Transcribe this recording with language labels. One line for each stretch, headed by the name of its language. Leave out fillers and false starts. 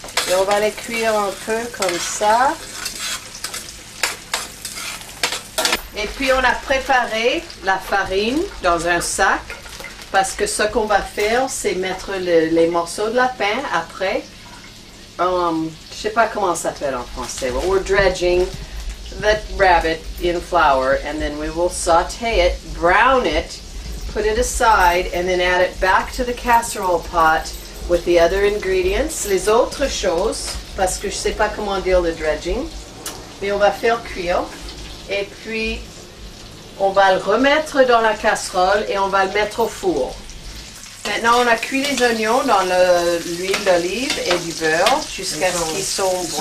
French: Et on va les cuire un peu comme ça. Et puis, on a préparé la farine dans un sac. Parce que ce qu'on va faire, c'est mettre les morceaux de lapin après. Je ne sais pas comment ça s'appelle en français.
English: But we're dredging the rabbit in flour. And then we will saute it, brown it, put it aside, and then add it back to the casserole pot with the other ingredients.
French: Les autres choses, parce que je ne sais pas comment dire le dredging. Mais on va faire cuire. Et puis, on va le remettre dans la casserole et on va le mettre au four. Maintenant, on a cuit les oignons dans l'huile d'olive et du beurre jusqu'à ce qu'ils sont